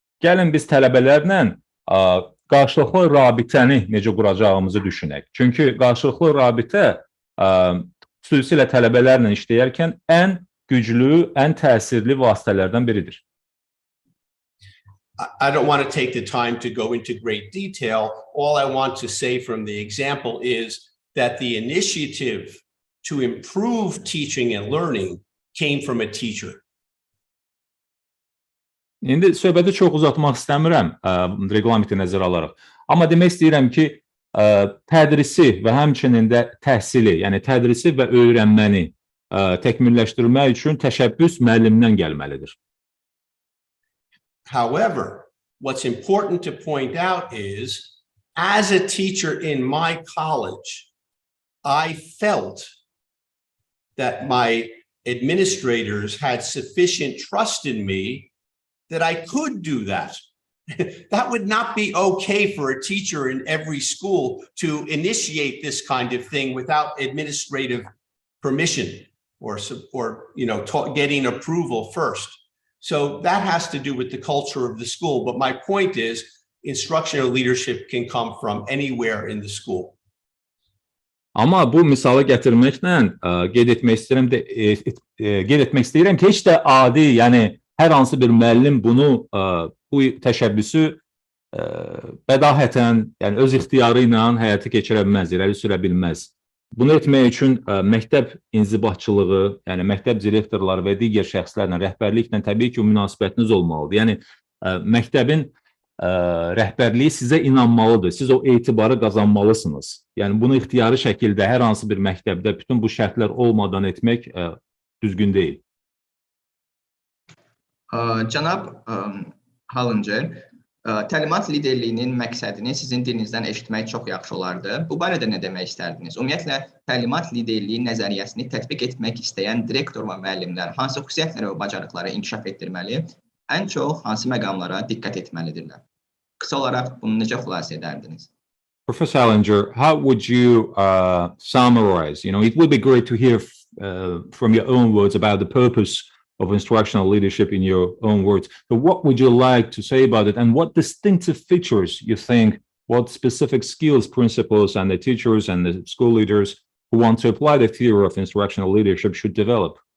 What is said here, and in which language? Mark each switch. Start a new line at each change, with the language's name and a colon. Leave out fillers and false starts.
Azerbaijani: Gəlin biz tələbələrlə qarşılıqlı rabitəni necə quracağımızı düşünək. Çünki qarşılıqlı rabitə xüsusilə tələbələrlə işləyərkən ən güclü, ən təsirli vasitələrdən biridir.
English: I don't want to take the time to go into great detail. All I want to say from the example is that the initiative to improve teaching and learning came from a teacher.
Azerbaijani: İndi söhbəti çox uzatmaq istəmirəm, reqlamenti nəzərə alaraq. Amma demək istəyirəm ki, tədrisi və həmçinin də təhsili, yəni tədrisi və öyrənməni təkmilləşdirmək üçün təşəbbüs müəllimdən gəlməlidir.
English: However, what's important to point out is, as a teacher in my college, I felt that my administrators had sufficient trust in me that I could do that. That would not be okay for a teacher in every school to initiate this kind of thing without administrative permission or getting approval first. So that has to do with the culture of the school. But my point is, instructional leadership can come from anywhere in the school.
Azerbaijani: Amma bu misalı gətirməklə qeyd etmək istəyirəm ki, heç də adi, yəni hər hansı bir müəllim bunu, bu təşəbbüsü bədahətən, yəni öz ixtiyarı ilə həyata keçirə bilməz, irəli sürə bilməz. Bunu etmək üçün məktəb inzibatçılığı, yəni məktəb direktorları və digər şəxslərlə, rəhbərliklə təbii ki, münasibətiniz olmalıdır. Yəni məktəbin rəhbərliyi sizə inanmalıdır, siz o etibarı qazanmalısınız. Yəni bunu ixtiyari şəkildə hər hansı bir məktəbdə bütün bu şərtlər olmadan etmək düzgün deyil. Cənab Hallincer, təlimat liderliyinin məqsədini sizin dilinizdən eşitmək çox yaxşı olardı. Bu barədə nə demək istərdiniz? Ümumiyyətlə, təlimat liderliyi nəzəriyyəsini tətbiq etmək istəyən direktor və müəllimlər hansı xüsusiyyətləri və bacarıqları inkişaf etdirməli, ən çox hansı məqamlara diqqət etməlidirlər? Qısa olaraq bunu necə xülasə edərdiniz?
English: Professor Hallincer, how would you summarize? It would be great to hear from your own words about the purpose of instructional leadership in your own words. So what would you like to say about it, and what distinctive features you think, what specific skills, principles, and the teachers and the school leaders who want to apply the theory of instructional leadership should develop?